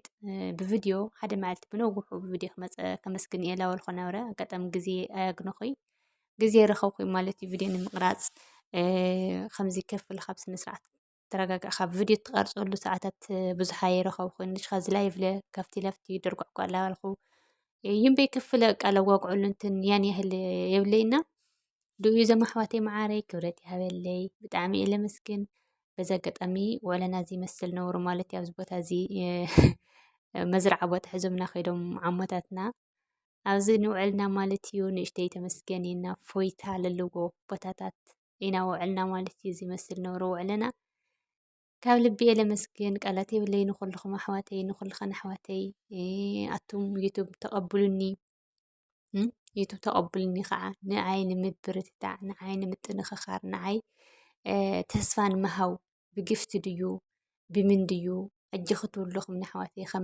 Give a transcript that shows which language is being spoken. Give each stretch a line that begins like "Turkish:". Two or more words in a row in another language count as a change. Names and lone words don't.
Tigrinya: ብቪድዮ ሓደ መዓልቲ ብነዊሑ ብቪድዮ ከመስግን እየ ላበልኩ ነበረ ኣጋጣሚ ግዜ ኣያግነኹይ ግዜ ረኸብኩ ማለት እዩ ቪድዮ ንምቕራፅ ከምዚ ከፍ ኢልካ ብስነስርዓት ተረጋጊዕካ ቪድዮ ትቐርፀሉ ሰዓታት ብዙሓ ኣይረኸብኩን ንሽካ ላይቭ ካፍቲ ላፍቲ ደርጓዕጓዕ እናበልኩ ይንበይ ከፍ ኢለ ለዋግዐሉ እንትን
Amharic: ያን ያህል
Tigrinya: የብለይና ድኡ እዞም ኣሕዋተይ ማዓረይ ክብረት ይሃበለይ ብጣዕሚ እየ ለመስግን። በዚ ኣጋጣሚ ውዕለና እዚ ይመስል ነበሩ ማለት እዩ። ኣብዚ ቦታ እዚ መዝርዓ ቦታ ሒዞምና ከይዶም ዓሞታትና ኣብዚ ንውዕልና ማለት እዩ። ንእሽተይ ተመስገን ኢልና ፎይታ ዘለዎ ቦታታት ኢና ውዕልና ማለት እዩ። እዚ ይመስል ነበሩ ውዕለና ካብ ልቢ እየ ለመስግን ቃላት የብለይ። ንኩልኩም ኣሕዋተይ ንኩልከን ኣሕዋተይ ኣቱም ዩቱብ ተቐብሉኒ ዩቱብ ተቐብሉኒ ከዓ ንዓይ ንምብርትታዕ ንዓይ ንምጥንኽኻር ንዓይ ተስፋ ንምሃብ ብግፍቲ ድዩ ብምን ድዩ ኣጅ ክትብልኹም ንኣሕዋተይ